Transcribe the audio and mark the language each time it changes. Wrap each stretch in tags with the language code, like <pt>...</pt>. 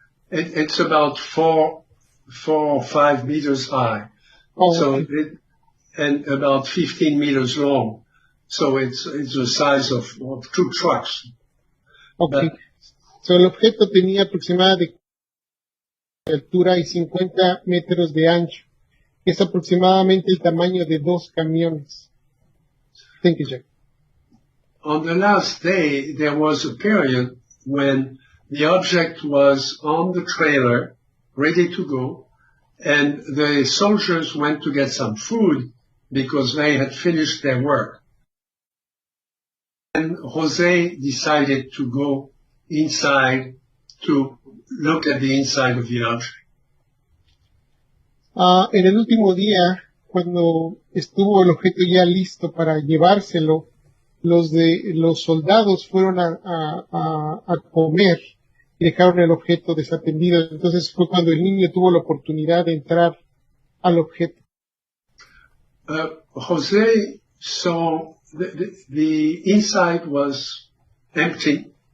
<en>It's about 4 or 5 meters high. Oh, So okay. and about 15 meters long. So it's the size of 2 trucks. Okay.</en> <es>So, el objeto tenía aproximadamente de altura y 50 metros de ancho. Es aproximadamente el tamaño de 2 camiones.</es> <en>Thank you, Jack. On the last day, there was a period when the object was on the trailer, ready to go, and the soldiers went to get some food because they had finished their work. And Jose decided to go inside to look at the inside of the object.</en> <es>En el último día, cuando estuvo el objeto ya listo para llevárselo, los soldados fueron a comer y dejaron el objeto desatendido. Entonces fue cuando el niño tuvo la oportunidad de entrar al objeto.</es> <en>Jose saw the inside was empty.</en>